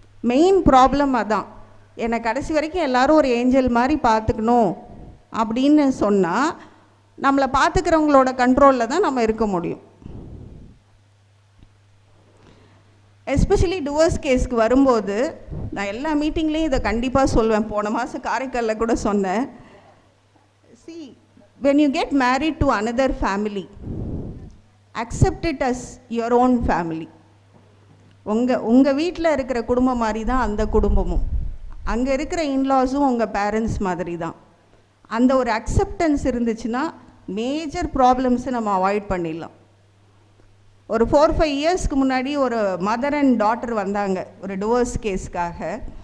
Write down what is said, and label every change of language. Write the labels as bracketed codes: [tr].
[ta] Main problem அதான். என்னை கடைசி வரைக்கும் எல்லோரும் ஒரு ஏஞ்சல் மாதிரி பார்த்துக்கணும் அப்படின்னு சொன்னால் நம்மளை பார்த்துக்கிறவங்களோட கண்ட்ரோலில் தான் நம்ம இருக்க முடியும். எஸ்பெஷலி டிவோர்ஸ் கேஸ்க்கு வரும்போது நான் எல்லா மீட்டிங்லேயும் இதை கண்டிப்பாக சொல்வேன். போன மாதம் காரைக்காலில் கூட சொன்னேன். [en] See, when you get married to another family, accept it as your own family. [ta] உங்கள் வீட்டில் இருக்கிற குடும்பம் மாதிரி தான் அந்த குடும்பமும், அங்கே இருக்கிற இன்லாஸும் உங்கள் பேரண்ட்ஸ் மாதிரி தான். அந்த ஒரு அக்செப்டன்ஸ் இருந்துச்சுன்னா மேஜர் ப்ராப்ளம்ஸை நம்ம அவாய்ட் பண்ணிடலாம். ஒரு 4-5 இயர்ஸ்க்கு முன்னாடி ஒரு மதர் அண்ட் டாட்டர் வந்தாங்க ஒரு டிவோர்ஸ் கேஸ்க்காக.